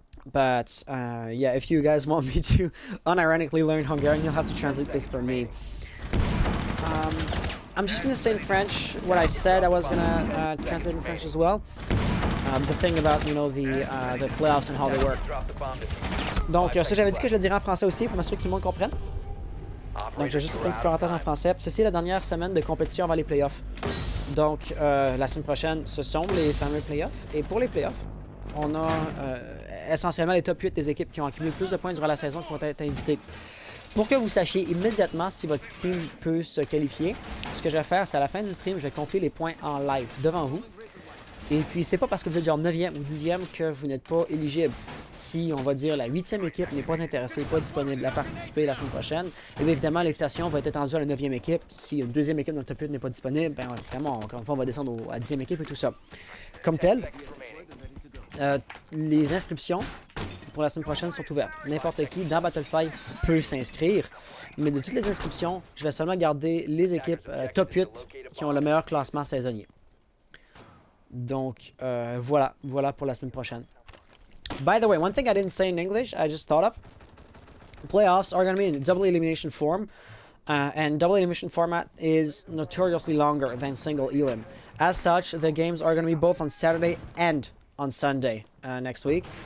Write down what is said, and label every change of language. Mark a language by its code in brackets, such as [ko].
[en] But, yeah, if you guys want me to unironically learn Hungarian, you'll have to translate this for me. I'm just going to say in French what I said I was going to translate in French as well. The thing about, the playoffs and how they work. [fr] Donc, ça, j'avais dit que je le dirais en français aussi pour m'assurer que tout le monde comprenne. Donc, je vais juste une petite parenthèse en français. Ceci est la dernière semaine de compétition avant les playoffs. Donc, la semaine prochaine, ce sont les fameux playoffs. Et pour les playoffs, on a essentiellement les top 8 des équipes qui ont accumulé plus de points durant la saison qui vont être invitées. Pour que vous sachiez immédiatement si votre team peut se qualifier, ce que je vais faire, c'est à la fin du stream, je vais compter les points en live devant vous. Et puis, c'est pas parce que vous êtes genre 9e ou 10e que vous n'êtes pas éligible. Si, on va dire, la 8e équipe n'est pas intéressée, pas disponible à participer la semaine prochaine, et bien évidemment, l'invitation va être étendue à la 9e équipe. Si une deuxième équipe dans le top 8 n'est pas disponible, bien évidemment, encore une fois, on va descendre à la 10e équipe et tout ça. Comme tel, les inscriptions pour la semaine prochaine sont ouvertes. N'importe qui dans Battlefly peut s'inscrire, mais de toutes les inscriptions, je vais seulement garder les équipes top 8 qui ont le meilleur classement saisonnier. Donc, voilà pour la semaine prochaine. [en] By the way, one thing I didn't say in English, I just thought of. Playoffs are going to be in double elimination form, and double elimination format is notoriously longer than single elim. As such, the games are going to be both on Saturday and on Sunday next week.